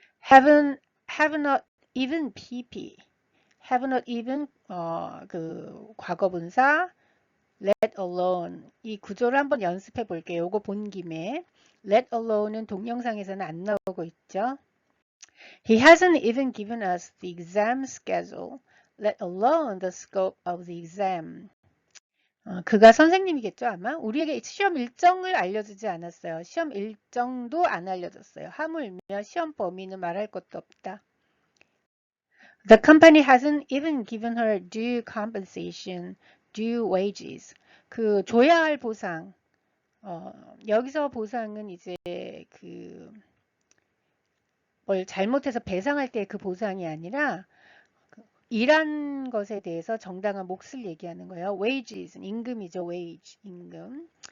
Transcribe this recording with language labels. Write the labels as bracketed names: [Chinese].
[English] Have not even PP. Have not even [Korean] 그 과거분사 [English] let alone [Korean] 이 구조를 한번 연습해 볼게요. 요거 본 김에 let alone은 동영상에서는 안 나오고 있죠. [English] He hasn't even given us the exam schedule, let alone the scope of the exam. [Korean] 그가 선생님이겠죠 아마. 우리에게 시험 일정을 알려주지 않았어요. 시험 일정도 안 알려줬어요. 하물며 시험 범위는 말할 것도 없다. [English] The company hasn't even given her due compensation, due wages. [Korean] 그 줘야 할 보상. 여기서 보상은 이제 그 뭘 잘못해서 배상할 때 그 보상이 아니라 일한 것에 대해서 정당한 몫을 얘기하는 거예요. wages, 임금이죠. wage, 임금.